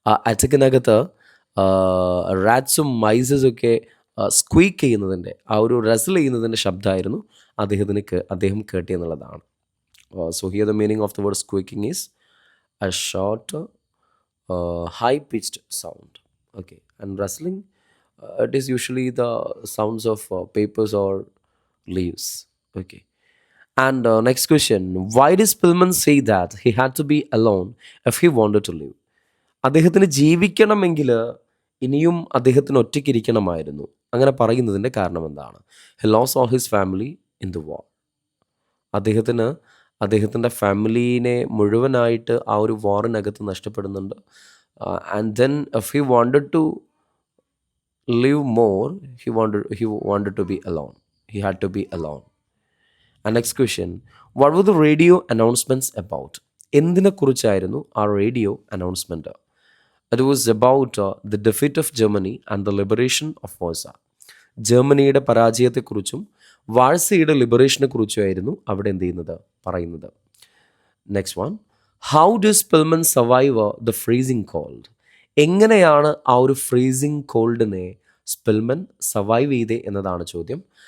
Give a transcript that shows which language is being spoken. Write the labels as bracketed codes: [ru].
[ml] അറ്റക്കിനകത്ത് റാറ്റ്സും മൈസസൊക്കെ സ്ക്വീക്ക് ചെയ്യുന്നതിൻ്റെ, ആ ഒരു റസ്ൽ ചെയ്യുന്നതിൻ്റെ ശബ്ദമായിരുന്നു അദ്ദേഹം കേട്ടിയെന്നുള്ളതാണ്. [en] So here the meaning of the word squeaking is a short high pitched sound. Okay, and rustling, it is usually the sounds of papers or leaves. Okay, and next question, why did Spillman say that he had to be alone if he wanted to live? [ml] അദ്ദേഹത്തിന് ജീവിക്കണമെങ്കിൽ ഇനിയും അദ്ദേഹത്തിന് ഒറ്റയ്ക്കിരിക്കണമായിരുന്നു. അങ്ങനെ പറയുന്നതിൻ്റെ കാരണം എന്താണ്? [en] He lost all his family in the war. [ml] അദ്ദേഹത്തിൻ്റെ ഫാമിലീനെ മുഴുവനായിട്ട് ആ ഒരു വാറിനകത്ത് നഷ്ടപ്പെടുന്നുണ്ട്. [en] And then if he wanted to live more, he wanted to be alone. He had to be alone. And next question, what were the radio announcements about? [ml] എന്തിനെക്കുറിച്ചായിരുന്നു ആ radio announcement? [en] It was about the defeat of Germany and the liberation of Warsaw. [ml] ജർമ്മനിയുടെ പരാജയത്തെക്കുറിച്ചും വാഴ്സയുടെ ലിബറേഷനെ കുറിച്ചുമായിരുന്നു അവിടെ എന്ത് ചെയ്യുന്നത്, പറയുന്നത്. [en] Next one, how do Spillman survive the freezing cold? [ml] എങ്ങനെയാണ് ആ ഒരു freezing കോൾഡിനെ സ്പിൽമൻ survive ചെയ്തേ എന്നതാണ് ചോദ്യം.